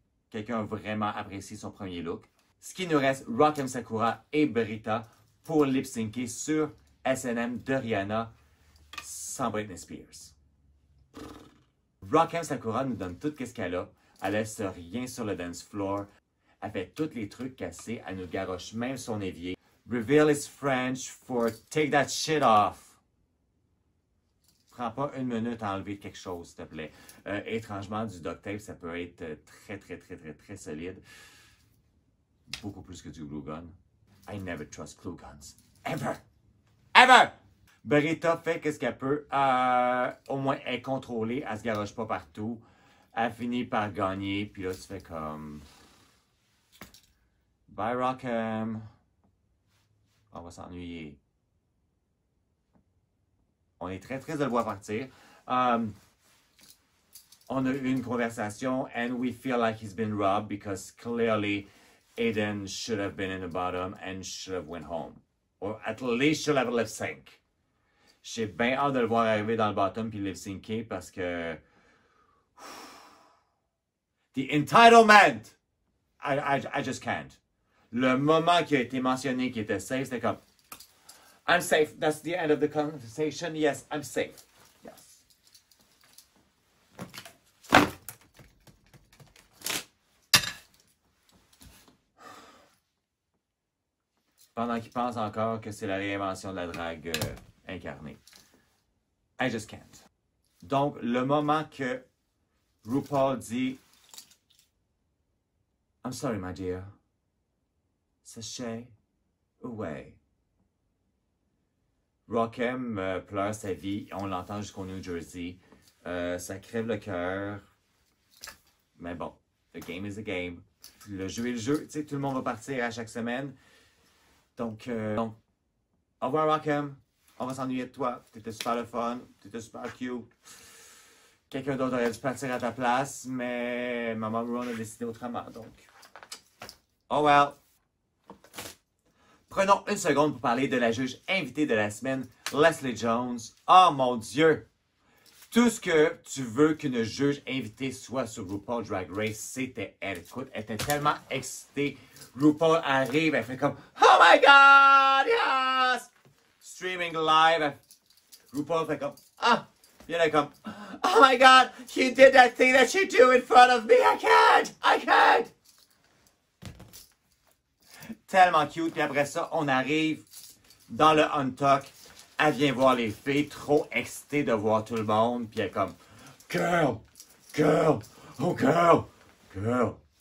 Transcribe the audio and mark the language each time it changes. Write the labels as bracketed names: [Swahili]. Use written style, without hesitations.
[French] Quelqu'un a vraiment apprécié son premier look. Ce qui nous reste, Rock'em Sakura et Brita pour lip-syncer sur S&M de Rihanna sans Britney Spears. Rock'em Sakura nous donne tout ce qu'elle a. Elle laisse rien sur le dance floor. Elle fait tous les trucs cassés. Elle nous garoche même son évier. [English] Reveal is French for take that shit off. [French] Prends pas 1 minute à enlever quelque chose, s'il te plaît. Étrangement, du duct tape, ça peut être très solide. Beaucoup plus que du glue gun. [English] I never trust glue guns. Ever! Ever! [French] Beretta fait qu'est-ce qu'elle peut. Au moins, elle est contrôlée. Elle se garoche pas partout. Elle finit par gagner. Puis là, tu fais comme... Bye, Rockham. On va s'ennuyer. On est très triste de le voir partir. On a eu une conversation [English] and we feel like he's been robbed because clearly Aiden should have been in the bottom and should have went home. Or at least should have lip sync. [French] J'ai bien hâte de le voir arriver dans le bottom puis lip syncer parce que... [English] The entitlement! I just can't. [French] Le moment qui a été mentionné qui était safe, c'était comme... [English] I'm safe. That's the end of the conversation. Yes, I'm safe. Yes. [French] Pendant qu'il pense encore que c'est la réinvention de la drague incarnée. [English] I just can't. [French] Donc, le moment que RuPaul dit [English] I'm sorry, my dear. Sashay away. [French] Rockham pleure sa vie. On l'entend jusqu'au New Jersey. Ça crève le cœur. Mais bon, [English] the game is the game. [French] Le jeu est le jeu. Tu sais, tout le monde va partir à chaque semaine. Donc, au revoir, Rockham. On va s'ennuyer de toi. T'étais super le fun. T'étais super cute. Quelqu'un d'autre aurait dû partir à ta place, mais Maman Ron a décidé autrement, donc... [English] Oh well! [French] Prenons une seconde pour parler de la juge invitée de la semaine, Leslie Jones. Oh mon Dieu! Tout ce que tu veux qu'une juge invitée soit sur RuPaul Drag Race, c'était elle. Écoute, elle était tellement excitée. RuPaul arrive, elle fait comme « [English] Oh my God! Yes! » Streaming live. [French] RuPaul fait comme « Ah! » Puis elle est comme « [English] Oh my God! You did that thing that you do in front of me! I can't! I can't! » [French] Tellement cute. Puis après ça, on arrive dans le Untuck. Elle vient voir les filles, trop excitée de voir tout le monde. Puis elle est comme « Girl! [English] Girl! Oh girl! Girl!